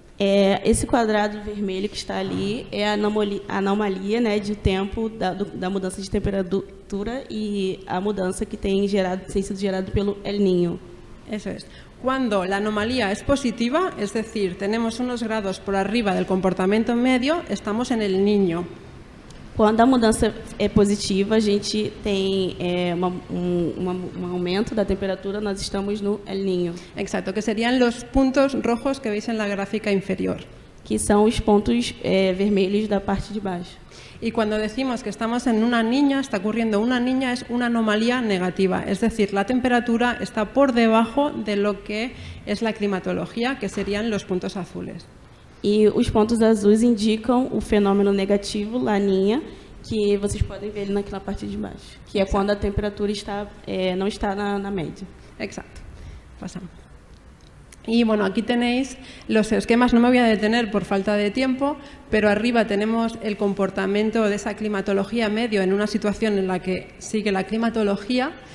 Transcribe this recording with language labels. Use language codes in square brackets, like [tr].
[pt] Esse quadrado vermelho que está ali é a anomalia, né, de tempo da mudança de temperatura e a mudança que tem sido gerado pelo El Niño. [es] Eso es. Cuando la anomalía es positiva, es decir, tenemos unos grados por arriba del comportamiento medio, estamos en el Niño. [pt] Quando a mudança é positiva, a gente tem um aumento da temperatura, nós estamos no El Niño. [es] Exacto, que serían los puntos rojos que veis en la gráfica inferior. [pt] Que são os pontos vermelhos da parte de baixo. [es] Y cuando decimos que estamos en una niña, está ocurriendo una niña, es una anomalía negativa. Es decir, la temperatura está por debajo de lo que es la climatología, que serían los puntos azules. [pt] E os pontos azuis indicam o fenômeno negativo, laninha, que vocês podem ver ali naquela parte de baixo, que é quando a temperatura não está na média. [es] Exacto. Pasamos. Y bueno, aquí tenéis los esquemas, no me voy a detener por falta de tiempo, pero arriba tenemos el comportamiento de esa climatología medio en una situación en la que sigue la climatología.